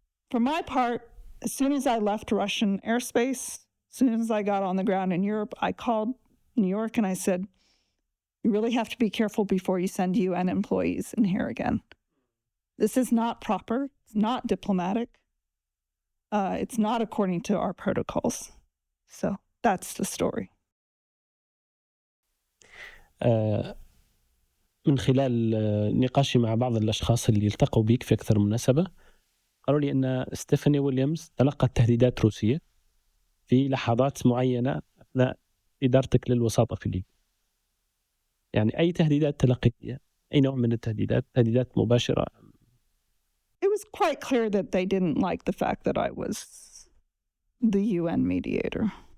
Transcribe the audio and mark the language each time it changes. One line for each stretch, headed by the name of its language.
English: For my part, as soon as I left Russian airspace, as soon as I got on the ground in Europe, I called New York and I said, you really have to be careful before you send UN employees in here again. This is not proper. It's not diplomatic. It's not according to our protocols. So that's the story.
Arabic: من خلال نقاشي مع بعض الأشخاص اللي التقوا بيك في أكثر من مناسبة، قالوا لي أن ستيفاني ويليامز تلقت تهديدات روسية في لحظات معينة أثناء إدارتك للوساطة في ليبيا. يعني أي تهديدات تلقيتها؟ أي نوع من التهديدات؟ تهديدات مباشرة؟
English: It was quite clear that they didn't like the fact that I was the UN mediator.